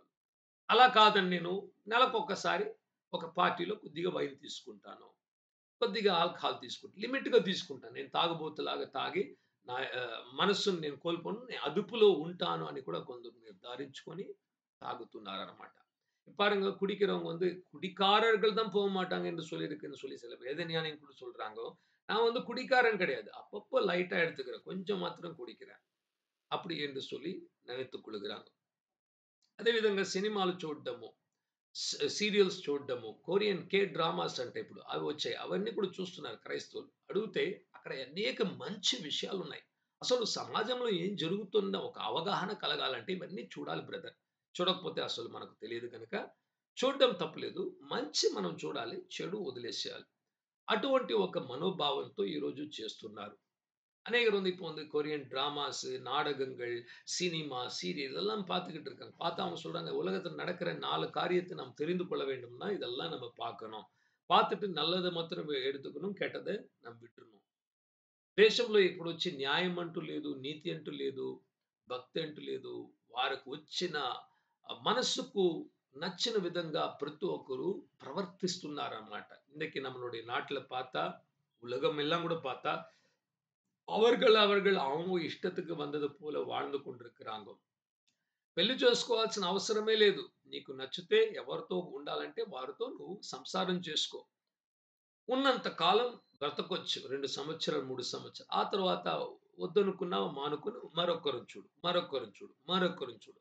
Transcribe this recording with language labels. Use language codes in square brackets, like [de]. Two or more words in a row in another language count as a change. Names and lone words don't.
[te] అలా కాదండి నేను నెలకొకసారి ఒక పార్టీలో కొద్దిగా వైన్ తీసుకుంటాను. కొద్దిగా ఆల్కహాల్ తీసుకుంటాను. లిమిట్‌గా తీసుకుంటాను. నేను తాగుబోతులాగా తాగి నా మనస్సుని నేను కోల్పోను. నేను అదుపులో ఉంటాను అని కూడా కొందరు నిర్ధారించుకొని తాగుతున్నారన్నమాట. [ta] பாருங்க குடிக்கிறவங்க வந்து குடிக்காரர்கள் தான் போ மாட்டாங்க என்று சொல்லியிருக்குன்னு சொல்லி சில வேத ஞானிகள் கூட சொல்றாங்க. நான் வந்து குடிக்காரன் கிடையாது. அப்பப்போ லைட்டா எடுத்துக்கிறேன். கொஞ்சம் மாத்திரம் குடிக்கிறேன். அப்படி என்று சொல்லி நினைத்துக் கொள்ளுகிறாங்க. [te] అదే విధంగా సినిమాలు చూడడము, సీరియల్స్ చూడడము, [en] Korean dramas [te] అంటే ఇప్పుడు అవి వచ్చాయి. అవన్నీ కూడా చూస్తున్నారు క్రైస్తవులు. అడిగితే అక్కడ అనేక మంచి విషయాలున్నాయి. అసలు సమాజంలో ఏం జరుగుతుందో ఒక అవగాహన కలగాలంటే ఇవన్నీ చూడాలి బ్రదర్. చూడకపోతే అసలు మనకు తెలియదు గనుక చూడడం తప్పులేదు. మంచి మనం చూడాలి. చెడు వదిలేసేయాలి. అటువంటి ఒక మనోభావంతో ఈరోజు చేస్తున్నారు. [ta] அநேகர் வந்து இப்போ வந்து [en] Korean dramas, [ta] நாடகங்கள், சினிமா, சீரியல் இதெல்லாம் பார்த்துக்கிட்டு இருக்காங்க. பார்த்தா அவங்க சொல்றாங்க, உலகத்துல நடக்கிற 4 காரியத்த நாம் தெரிந்து கொள்ள வேண்டும்னா, இதெல்லாம் நம்ம பார்க்கணும். பார்த்துட்டு நல்லத మాత్రం எடுத்துக்கணும், கெட்டத நம்ம విட்டுறணும். [te] దేశంలో ఇప్పుడొచ్చి న్యాయం అంటూ లేదు, నీతి అంటూ లేదు, భక్తి అంటూ లేదు. వారికి వచ్చిన మనస్సుకు నచ్చిన విధంగా ప్రతి ఒక్కరు ప్రవర్తిస్తున్నారన్నమాట. [ta] இன்னைக்கு நம்மளுடைய நாட்டுல பார்த்தா, உலகம் எல்லாம் கூட பார்த்தா அவங்க ఇష్టத்துக்கு வந்தது పోల வாழ்ந்து கொண்டிருக்கிறாங்க. [te] పెళ్లి చేసుకోవాల్సిన అవసరమే లేదు. నీకు నచ్చితే ఎవరితో ఉండాలంటే వారితో నువ్వు సంసారం చేసుకో. ఉన్నంత కాలం బ్రతకొచ్చు. 2 సంవత్సరాలు, 3 సంవత్సరాలు. ఆ తర్వాత వద్దనుకున్నావా మానుకొని మరొకరిని చూడు, మరొకరిని చూడు, మరొకరిని చూడు.